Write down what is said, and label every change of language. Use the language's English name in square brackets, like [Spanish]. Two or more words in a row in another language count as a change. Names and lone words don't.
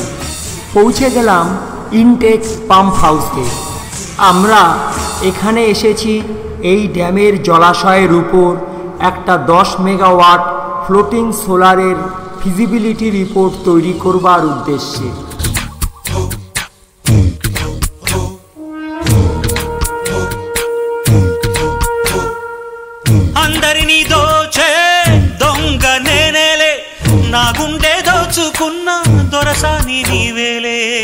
[Bangla] পৌঁছে গেলাম [English] intake pump house. [Bangla] আমরা এখানে এসেছি এই ড্যামের জলাশয়ের উপর একটা 10 [English] megawatt floating solar feasibility report [Bangla] তৈরি করবার উদ্দেশ্যে। [Telugu] అందరినీ దోచే దొంగ నేనేలే, నా గుండె దోచుకున్న దొరసాని నీవేలే.